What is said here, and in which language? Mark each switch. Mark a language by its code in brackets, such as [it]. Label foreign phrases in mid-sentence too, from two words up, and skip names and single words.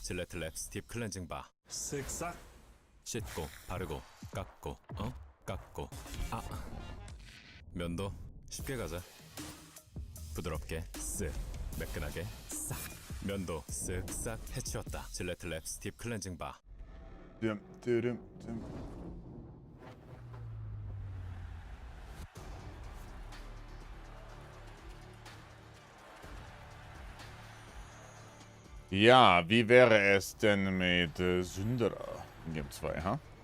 [ko] 질레트 랩 스팁 클렌징 바 쓱싹 씻고 바르고 깎고 깎고 면도 쉽게 가자. 부드럽게 쓱 매끈하게 싹 면도 쓱싹 해치웠다. 질레트 랩 스팁 클렌징 바 Dum. [de] Ja, wie wäre es denn mit Sünderer in Game 2, ha?